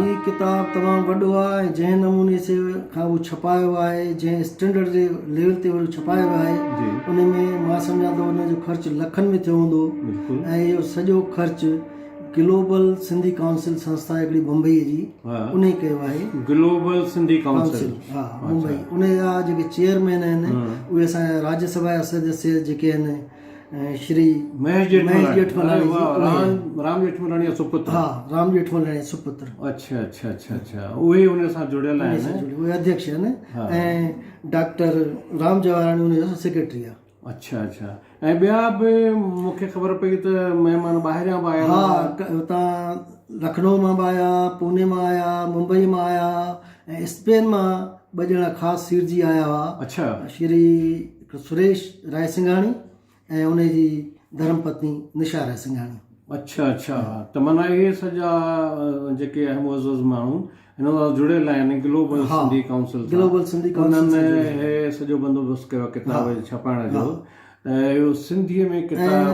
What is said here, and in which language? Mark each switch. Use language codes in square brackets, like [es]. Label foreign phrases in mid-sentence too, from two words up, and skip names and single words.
[sd] हीअ किताब तमामु वॾो आहे ऐं जंहिं नमूने से खां उहो छपायो आहे, जंहिं स्टैंडर्ड जे लेवल ते उहो छपायो आहे, उन में मां सम्झां थो उन जो ख़र्चु लखनि में थियो हूंदो। ऐं इहो सॼो ख़र्चु ग्लोबल सिंधी काउंसिल संस्था हिकिड़ी मुंबईअ जी उन ई कयो आहे। ग्लोबल सिंधी काउंसिल, हा मुंबई। उन जा जेके चेयरमैन आहिनि उहे असांजा राज्यसभा जा सदस्य जेके आहिनि श्री महेश जेठमलानी, राम जेठमलानी जो सुपुत्र। हा, राम जेठमलानी सुपुत्र। अच्छा अच्छा अच्छा अच्छा, उहे उन सां जुड़ियल आहिनि, उहे अध्यक्ष आहिनि। ऐं डॉक्टर राम जवाहराणी उन जो सेक्रेटरी आहे। अच्छा अच्छा, ऐं ॿिया बि मूंखे ख़बर पई त महिमान ॿाहिरियां बि आया? हा, हुतां लखनऊ मां बि आया, पुणे मां आया, मुंबई मां आया ऐं स्पेन मां 2 ॼणा ख़ासि सिरजी आया हुआ। अच्छा, श्री सुरेश रायसिंघाणी ऐं उन जी धर्मपत्नी निशा रायसिंघाणी। अच्छा अच्छा, त माना इहे सॼा जेके अहम माण्हू हिन सां जुड़ियल आहिनि ग्लोबल सिंधी काउंसिल, ग्लोबल सिंधी काउंसिल, उन्हनि हे सॼो बंदोबस्तु कयो किताब छपाइण जो। ऐं इहो सिंधीअ में किताब,